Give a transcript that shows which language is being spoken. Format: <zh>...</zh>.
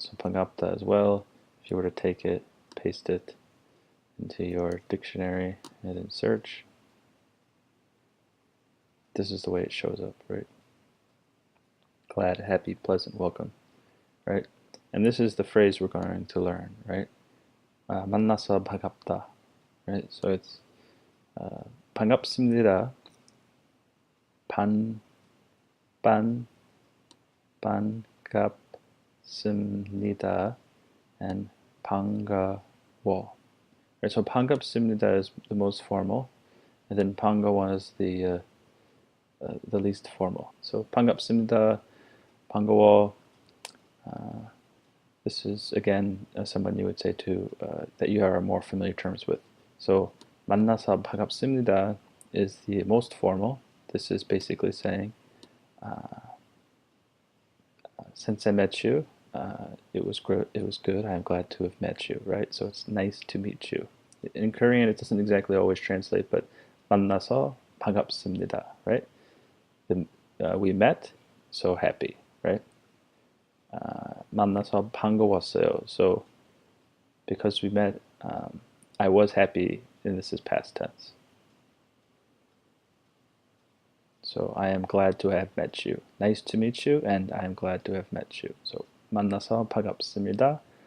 <en>So</en> <ko>반갑다</ko> <en>as well. If you were to take it, paste it into your dictionary and then search, this is the way it shows up, right? Glad, happy, pleasant, welcome, right? And this is the phrase we're going to learn, right?</en> <ko>만나서 반갑다,</ko> <en>right? So it's</en> <ko>반갑습니다, 반갑습니다,</ko> <en>and</en> <ko>반가워.</ko> <en>Right, so</en> <ko>반갑습니다</ko> <en>is the most formal, and then</en> <ko>반가워</ko> <en>is the least formal. So</en> <ko>반갑습니다, 반가워.</ko> <en>This is again someone you would say to that you are more familiar terms with. So</en> <ko>만나서 반갑습니다</ko> <en>is the most formal. This is basically saying since I met you, it was good. I am glad to have met you, right? So it's nice to meet you. In Korean, it doesn't exactly always translate, but</en> <ko>만나서 반갑습니다,</ko> <en>right? We met, so happy, right?</en> <ko>만나서 반가웠어요.</ko> <en>So because we met, I was happy, and this is past tense. So I am glad to have met you. Nice to meet you, and I am glad to have met you. So</en> <ko>만나서 반갑습니다.</ko>